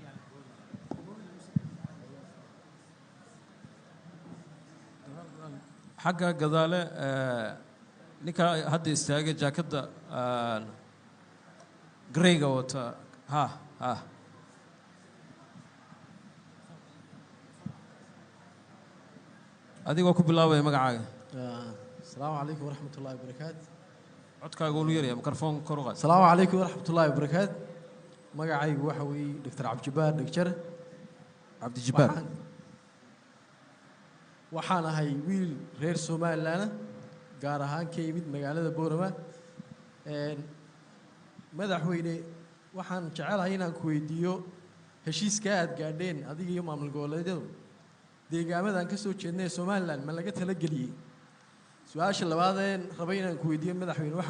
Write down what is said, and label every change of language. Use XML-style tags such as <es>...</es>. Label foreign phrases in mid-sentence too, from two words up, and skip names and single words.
<so>waaya xagga gadaale ninka hadda istaagay jaakadda greyga wata ha adigoo ku bilaabaya magacaaga</so> <ar>السلام عليكم ورحمة الله وبركاته.</ar> <so>codkaaga uu yaryahay mikrofoon kor u qaad</so> <ar>السلام عليكم ورحمة الله وبركاته.</ar> <so>magacaygu waxa weeye Dr. Cabdijabaar Dhagjar Cabdijabaar waxaan ahay wiil reer Soomaaliland gaar ahaan ka yimid magaalada Boorama madaxweyne waxaan jecelahay inaan ku weydiiyo heshiiska aad gaadheen adiga iyo maamul goboleedyadu deegaamadan ka soo jeednay Soomaaliland ma laga tala geliyay su-aasha labaadeen rabay inaan ku weydiiyo madaxweyne waxa</so>